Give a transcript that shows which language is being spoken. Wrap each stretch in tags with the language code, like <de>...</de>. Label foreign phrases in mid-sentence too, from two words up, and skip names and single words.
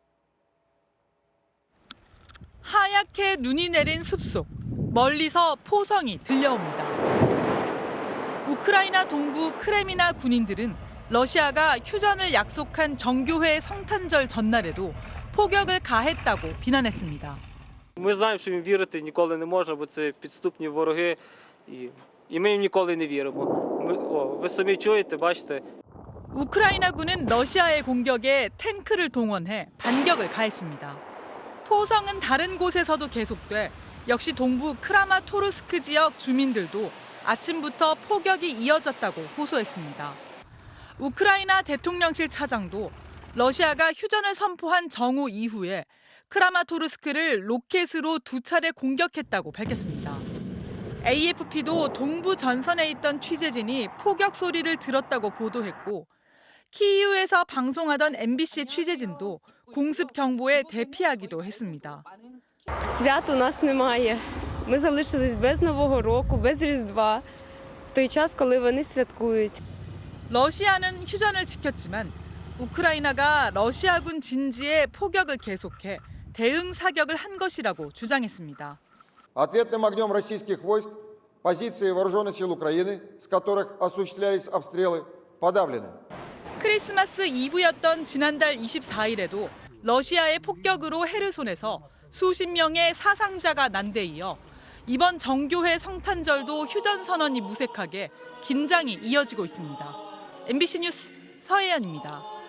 <ko>하얗게 눈이 내린 숲속, 멀리서 포성이 들려옵니다. 우크라이나 동부 크레미나 군인들은 러시아가 휴전을 약속한 정교회 성탄절 전날에도 포격을 가했다고 비난했습니다.</ko> <uk>Ми знаємо, що їм вірити ніколи не можна, бо це підступні вороги, і ми їм ніколи не віримо. Ви самі чуєте, бачите.</uk> <ko>우크라이나군은 러시아의 공격에 탱크를 동원해 반격을 가했습니다. 포성은 다른 곳에서도 계속돼 역시 동부 크라마토르스크 지역 주민들도 아침부터 포격이 이어졌다고 호소했습니다. 우크라이나 대통령실 차장도 러시아가 휴전을 선포한 정오 이후에 크라마토르스크를 로켓으로 2차례 공격했다고 밝혔습니다. AFP도 동부 전선에 있던 취재진이 포격 소리를 들었다고 보도했고 키이우에서 방송하던 MBC 취재진도 공습 경보에 대피하기도 했습니다.</ko> <uk>Свят у нас немає. Ми залишились без Нового року, без Різдва, в той час, коли вони святкують.</uk> <ko>러시아는 휴전을 지켰지만 우크라이나가 러시아군 진지에 포격을 계속해 대응 사격을 한 것이라고 주장했습니다.</ko> <ru>Ответным огнем российских войск позиции вооруженных сил Украины, с которых осуществлялись обстрелы, подавлены.</ru> <ko>크리스마스 이브였던 지난달 24일에도 러시아의 폭격으로 헤르손에서 수십 명의 사상자가 난 데 이어 이번 정교회 성탄절도 휴전 선언이 무색하게 긴장이 이어지고 있습니다. MBC 뉴스 서혜연입니다.</ko>